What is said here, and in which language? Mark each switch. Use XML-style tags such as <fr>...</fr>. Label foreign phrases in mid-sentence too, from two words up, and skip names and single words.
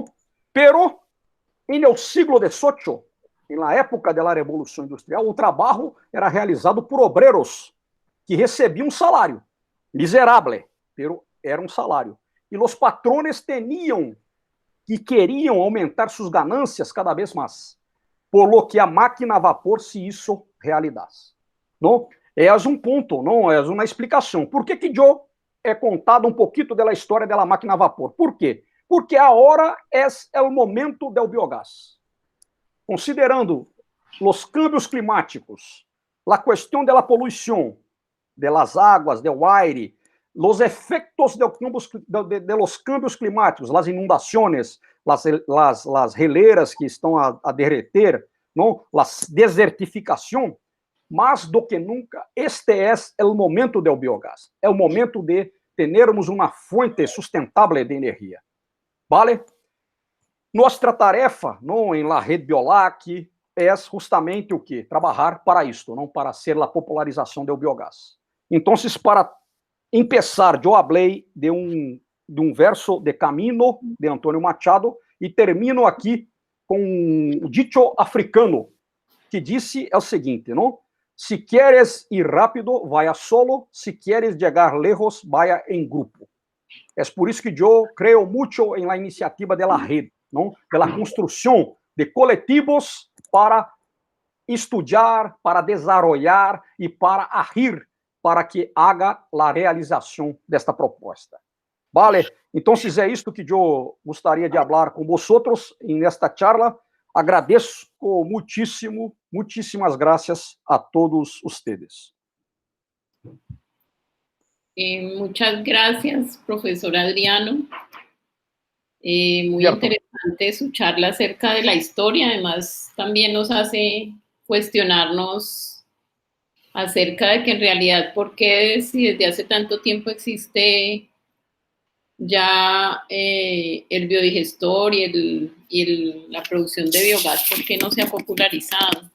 <pt>Pero, no século XVIII, na época da Revolução Industrial, o trabalho era realizado por obreiros que recebiam um salário miserável, pero era um salário. E os patrones queriam aumentar suas ganâncias cada vez mais,</pt> <es>por lo que a máquina a vapor se hizo realidade.</es> <pt>Não? É um ponto, não é uma explicação. Por que eu é contado um pouquinho da história da máquina a vapor? Por quê? Porque agora é o momento do biogás. Considerando os câmbios climáticos, a questão da poluição, das águas, do aire, os efeitos</pt> <es>de los cambios climáticos,</es> <pt>as inundações, as geleiras que estão a derreter, não? A desertificação, mais do que nunca, este é o momento do biogás. É o momento de termos uma fonte sustentável de energia. Vale? Nossa tarefa, não, em la rede Biolac, é justamente o quê? Trabalhar para isto, não para ser a popularização do biogás. Então, para começar, eu falei de um verso de Camino, de Antônio Machado, e termino aqui com um dito africano, que disse o seguinte, não? Se queres ir rápido,</pt> <es>vaya solo,</es> <pt>se queres chegar lejos, vaya em grupo. É por isso que eu creio muito em</pt> <es>la iniciativa de la</es> <pt>rede, não? De la construção de coletivos para estudar, para desarrollar e para agir para que haga a realização desta proposta. Vale? Então, é isto que eu gostaria de falar com vocês nesta charla. Agradeço muitíssimo, muitíssimas graças a todos ustedes.</pt> <es>Muchas gracias, profesor Adriano. Muy interesante su charla acerca de la historia. Además, también nos hace cuestionarnos acerca de que en realidad, ¿por qué si desde hace tanto tiempo existe ya el biodigestor y la producción de biogás, por qué no se ha popularizado?</es>